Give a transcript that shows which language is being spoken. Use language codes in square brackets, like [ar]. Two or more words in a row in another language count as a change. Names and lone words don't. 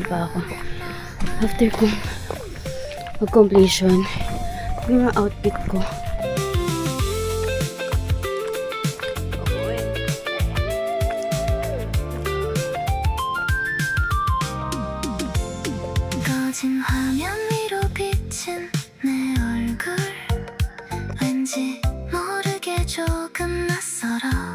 [tl] pa ako after kong mag-completion yung mga outfit ko. [ko] 꺼진 화면 위로 비친 내 얼굴 왠지 모르게 조금 낯설어